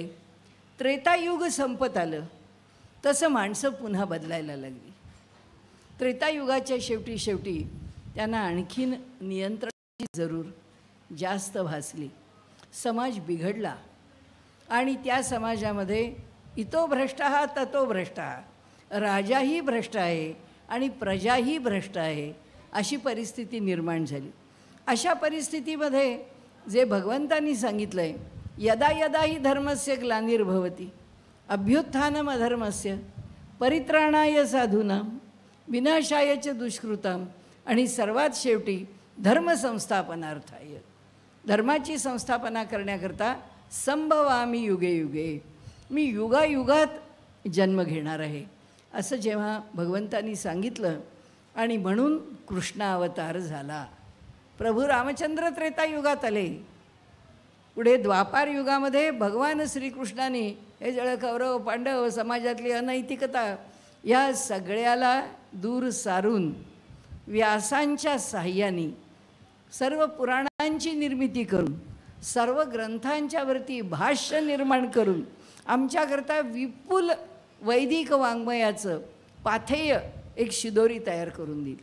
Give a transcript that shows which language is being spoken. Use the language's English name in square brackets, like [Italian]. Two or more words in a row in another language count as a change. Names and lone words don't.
[Marathi] त्रेतायुग संपत आलं तसं माणसं पुन्हा बदलायला लागली. त्रेतायुगाच्या शेवटी त्यांना आणखीन नियंत्रणाची जरूर जास्त भासली. समाज बिघडला आणि त्या समाजामध्ये [Sanskrit] इतो भ्रष्टः ततो भ्रष्टः, [Marathi] राजाही भ्रष्ट आहे आणि प्रजाही भ्रष्ट आहे, अशी परिस्थिती निर्माण झाली. अशा परिस्थितीमध्ये जे भगवंतांनी सांगितलं आहे [Sanskrit] यदा यदा हि धर्मस्य ग्लानिर्भवति अभ्युत्थानम अधर्मस्य परित्राणाय साधूनां विनाशाय च दुष्कृतां [Marathi] आणि सर्वात शेवटी धर्मसंस्थापनार्थाय धर्माची संस्थापना करण्याकरता [Sanskrit] संभवामी युगे युगे [Marathi] मी युगायुगात जन्म घेणार आहे असं जेव्हा भगवंतांनी सांगितलं आणि म्हणून कृष्ण अवतार झाला. प्रभू रामचंद्र त्रेतायुगात आले. पुढे द्वापार युगामध्ये भगवान श्रीकृष्णाने हे जळ कौरव पांडव समाजातली अनैतिकता या सगळ्याला दूर सारून व्यासांच्या साह्याने सर्व पुराणांची निर्मिती करून सर्व ग्रंथांच्यावरती भाष्य निर्माण करून आमच्याकरता विपुल वैदिक वाङ्मयाचं पाथेय एक शिदोरी तयार करून दिली.